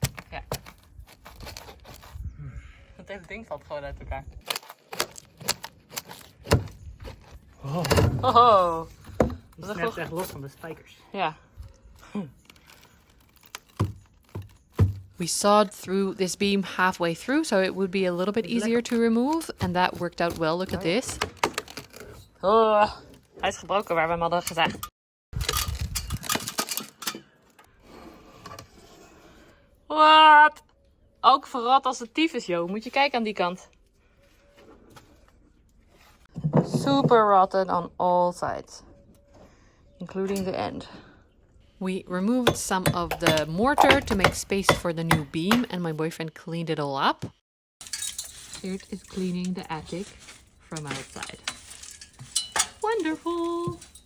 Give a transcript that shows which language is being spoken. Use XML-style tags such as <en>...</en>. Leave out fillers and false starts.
<nl>Ja. Het hele ding valt gewoon uit elkaar. Oh. Oh. Dat is echt los van de spijkers. Ja.</nl> <en>We sawed through this beam halfway through, so it would be a little bit easier to remove, and that worked out well. Look at this.</en> <nl>Oh, hij is gebroken waar we hem hadden gezegd. Wat? Ook verrot als de tyfus, joh. Moet je kijken aan die kant.</nl> <en>Super rotten on all sides, including the end. We removed some of the mortar to make space for the new beam, and my boyfriend cleaned it all up. Geert is cleaning the attic from outside. Wonderful!</en>